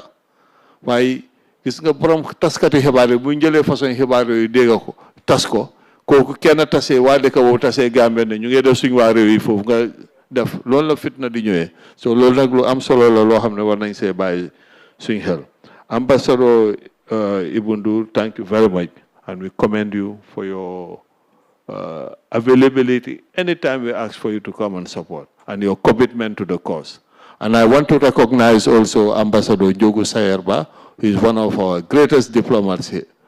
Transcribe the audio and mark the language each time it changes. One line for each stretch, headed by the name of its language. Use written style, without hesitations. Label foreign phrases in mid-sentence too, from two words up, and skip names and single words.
Wolof: waaye gis nga borom taskati xibaar yi bu ñu jëlee façon xibaar yooyu dégg ko tas ko, kooku kenn tasee waa dëkk boobu tasee Gambie ne ñu ngi def suñ waa réew yi foofu nga def loolu la fitna di ñëwee. so loolu nag lu am solo la loo xam ne war nañ see bàyyi suñ xel.
English: Ambassador Ibou Ndour, thank you very much, and we commend you for your availability anytime we ask for you to come and support, and your commitment to the cause. And I want to recognize also Ambassador Jogu Sayerba, who is one of our greatest diplomats here.